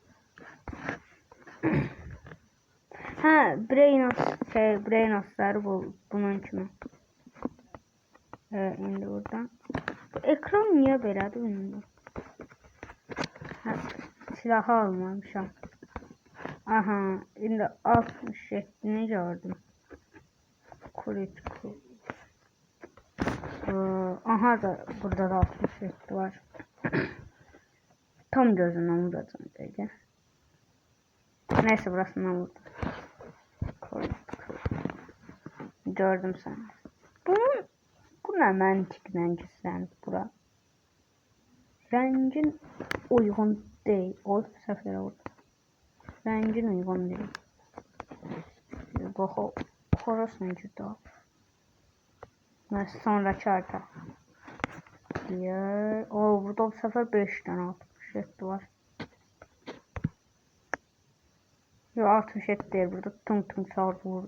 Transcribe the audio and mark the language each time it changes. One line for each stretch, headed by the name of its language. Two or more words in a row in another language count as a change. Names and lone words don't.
Azerbaijani: Hə, Brainos'ları bunun kimi. İndi buradan. Ekran niyə belədir bilmirəm. Hə, silahı almamışam. Aha, indi 67'ni gördüm. Critical. Aha da burada da 67 var.
Turkish: Tam gözünden vuracağım dedi. Neyse burasından vurdum. Gördüm seni.
Azerbaijani: Bu ne məntiqlə gizlənib bura. Rəngin uyğun deyil. O səfərə vurdu. Rəngin uyğun deyil. Bax o xorasına girdi.
Turkish: Sonraki harita. Burada bu sefer 5 tane 67 var. Yok 67 değil, burada tüm sağ vurdu.